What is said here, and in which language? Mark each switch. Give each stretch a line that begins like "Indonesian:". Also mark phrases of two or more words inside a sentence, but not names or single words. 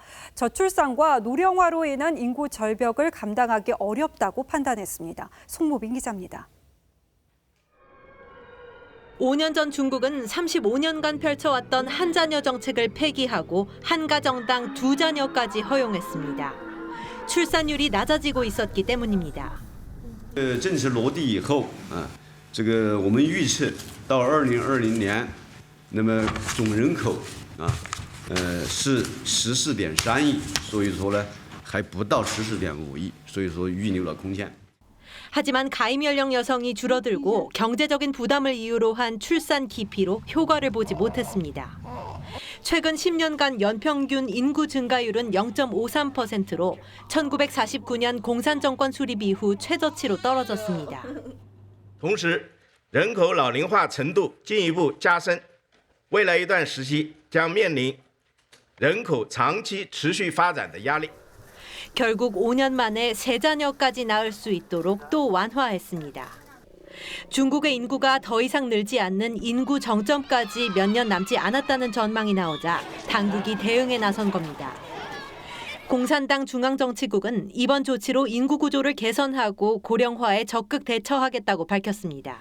Korean: 저출산과 노령화로 인한 인구 절벽을 감당하기 어렵다고 판단했습니다. 송무빈 기자입니다. 5년 전 중국은 35년간 펼쳐왔던 한자녀 정책을 폐기하고 한가정당 2자녀까지 허용했습니다. 출산율이 낮아지고 있었기 때문입니다.
Chinese: 政策落地以后这个我们预测到2020年那么总人口是14.3亿，所以说呢还不到14.5亿，所以说预留了空间。
Korean: 하지만 가임 연령 여성이 줄어들고 경제적인 부담을 이유로 한 출산 기피로 효과를 보지 못했습니다. 최근 10년간 연평균 인구 증가율은 0.53%로 1949년 공산정권 수립 이후 최저치로 떨어졌습니다.
Chinese: 同时，人口老龄化程度进一步加深，未来一段时期将面临人口长期持续发展的压力。
Korean: 결국 5년 만에 3자녀까지 낳을 수 있도록 또 완화했습니다. 중국의 인구가 더 이상 늘지 않는 인구 정점까지 몇 년 남지 않았다는 전망이 나오자 당국이 대응에 나선 겁니다. 공산당 중앙정치국은 이번 조치로 인구 구조를 개선하고 고령화에 적극 대처하겠다고 밝혔습니다.